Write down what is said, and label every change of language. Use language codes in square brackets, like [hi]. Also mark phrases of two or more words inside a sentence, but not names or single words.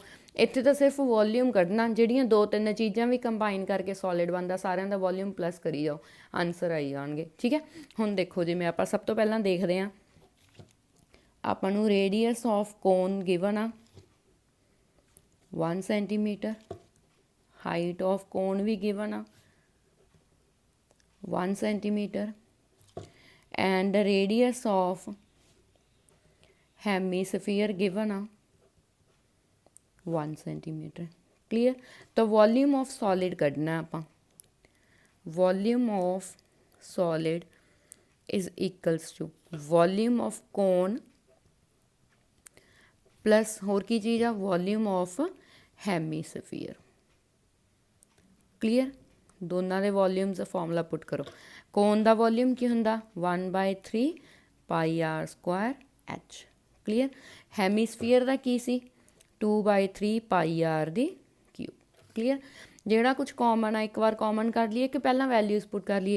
[pa] ਇੱਥੇ ਤਾਂ ਸਿਰਫ ਵੋਲਿਊਮ ਕੱਢਣਾ, ਜਿਹੜੀਆਂ 2-3 ਚੀਜ਼ਾਂ ਵੀ ਕੰਬਾਈਨ ਕਰਕੇ ਸੋਲਿਡ ਬਣਦਾ, ਸਾਰਿਆਂ ਦਾ ਵੋਲਿਊਮ ਪਲੱਸ ਕਰੀ ਜਾਓ, ਆਨਸਰ ਆਈ ਜਾਣਗੇ। ਠੀਕ ਹੈ। ਹੁਣ ਦੇਖੋ, ਜਿਵੇਂ ਆਪਾਂ ਸਭ ਤੋਂ ਪਹਿਲਾਂ ਦੇਖਦੇ ਹਾਂ, ਆਪਾਂ ਨੂੰ [en] radius of cone given [pa] ਆ 1 ਸੈਂਟੀਮੀਟਰ, [en] height of cone [pa] ਵੀ ਗਿਵਨ ਆ 1 [en] centimeter and radius of hemisphere given a 1 centimeter. Clear? तो volume of solid [pa] ਕੱਢਣਾ ਆਪਾਂ। [en] Volume of solid is equals to volume of cone plus [pa] ਹੋਰ ਕੀ ਚੀਜ਼ ਆ? [en] volume of hemisphere. Clear? [pa] ਦੋਨਾਂ ਦੇ ਵੋਲਿਊਮਸ ਦਾ ਫਾਰਮੂਲਾ ਪੁੱਟ ਕਰੋ। ਕੋਨ ਦਾ ਵੋਲਿਊਮ ਕੀ ਹੁੰਦਾ? [en] 1/3 pi r square h. Clear. [pa] ਹੈਮੀਸਫੀਅਰ ਦਾ ਕੀ ਸੀ? 2/3 [en] pi r [pa] ਦੀ [en] cube. Clear. [pa] ਜਿਹੜਾ ਕੁਝ ਕਾਮਨ ਆ ਇੱਕ ਵਾਰ ਕਾਮਨ ਕੱਢ ਲਈਏ ਕਿ ਪਹਿਲਾਂ ਵੈਲਿਊਜ਼ ਪੁੱਟ ਕਰ ਲਈਏ?